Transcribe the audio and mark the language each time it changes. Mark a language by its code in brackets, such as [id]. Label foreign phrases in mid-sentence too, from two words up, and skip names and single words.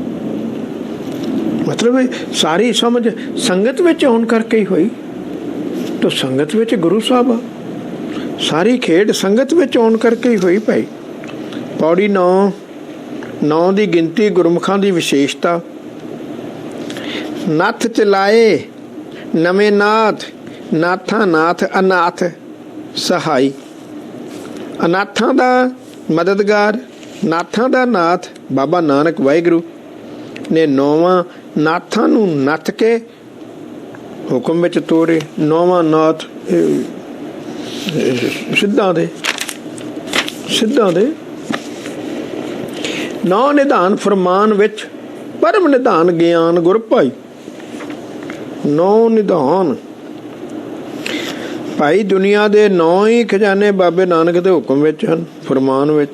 [pa] ਮਤਲਬ ਸਾਰੀ ਸਮਝ ਸੰਗਤ ਵਿਚ ਹੋਣ ਕਰਕੇ ਹੀ ਹੋਈ। ਤੋ ਸੰਗਤ ਵਿਚ ਗੁਰੂ ਸਾਹਬ ਆ, ਸਾਰੀ ਖੇਡ ਸੰਗਤ ਵਿਚ ਹੋਣ ਕਰਕੇ ਹੀ ਹੋਈ ਭਾਈ। ਪੌੜੀ 9 ਦੀ ਗਿਣਤੀ ਗੁਰਮੁਖਾਂ ਦੀ ਵਿਸ਼ੇਸ਼ਤਾ। ਨਥ ਚਲਾਏ ਨਵੇ ਨਾਥ, ਨਾਥਾ ਨਾਥ ਅਨਾਥ ਸਹਾਈ। ਅਨਾਥਾਂ ਦਾ ਮਦਦਗਾਰ, ਨਾਥਾਂ ਦਾ ਨਾਥ ਬਾਬਾ ਨਾਨਕ ਵਾਹਿਗੁਰੂ ਨੇ 9ਵਾਂ ਨਾਥਾਂ ਨੂੰ ਨਥ ਕੇ ਹੁਕਮ ਵਿਚ ਤੋਰੇ। 9ਵਾਂ ਨਾਥ ਸਿੱਧਾਂ ਦੇ ਨੌ ਨਿਧਾਨ ਫਰਮਾਨ ਵਿੱਚ ਪਰਮ ਨਿਧਾਨ ਗਿਆਨ ਗੁਰ ਭਾਈ। ਨੌ ਨਿਧਾਨ ਭਾਈ ਦੁਨੀਆ ਦੇ 9 ਹੀ ਖਜ਼ਾਨੇ ਬਾਬੇ ਨਾਨਕ ਦੇ ਹੁਕਮ ਵਿੱਚ ਹਨ, ਫਰਮਾਨ ਵਿੱਚ।